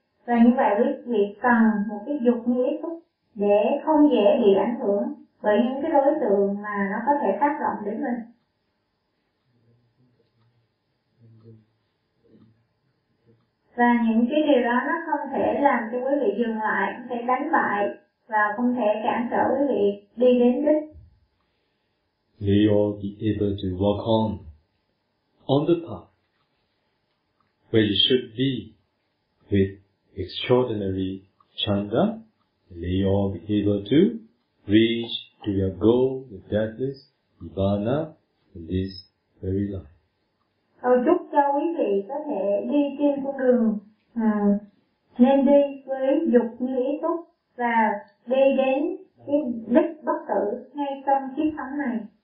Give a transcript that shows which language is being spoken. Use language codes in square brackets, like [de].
[vi] Và như vậy quý vị cần một cái dục như ý thức để không dễ bị ảnh hưởng bởi những cái đối tượng mà nó có thể tác động đến mình. Và những cái điều đó nó không thể làm cho quý vị dừng lại, không thể đánh bại và không thể cản trở quý vị đi đến đích. [en] May you all be able to walk on the path where you should be with extraordinary chanda. May you all be able to reach to your goal with deathless Nibbana in this very life. [vi] Cầu chúc cho quý vị có thể đi trên con đường nên đi với dục như ý túc và đi đến cái đích bất tử ngay trong kiếp sống này.